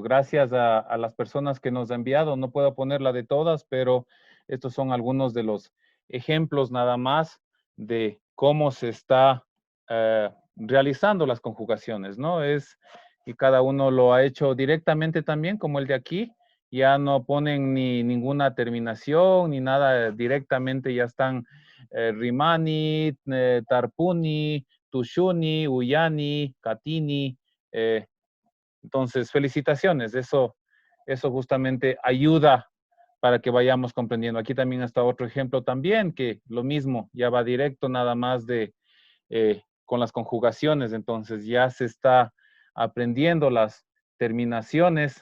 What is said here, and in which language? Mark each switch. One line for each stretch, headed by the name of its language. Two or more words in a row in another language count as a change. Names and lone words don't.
Spanish: Gracias a las personas que nos han enviado. No puedo ponerla de todas, pero estos son algunos de los ejemplos nada más de cómo se está realizando las conjugaciones, ¿no? Y cada uno lo ha hecho directamente también, como el de aquí. Ya no ponen ni ninguna terminación, ni nada, directamente ya están
Quechua: rimani, tarpuni, tushuni, uyani, katini.
Spanish: Entonces, felicitaciones, eso justamente ayuda para que vayamos comprendiendo. Aquí también está otro ejemplo también, que lo mismo, ya va directo nada más con las conjugaciones, entonces ya se está aprendiendo las terminaciones.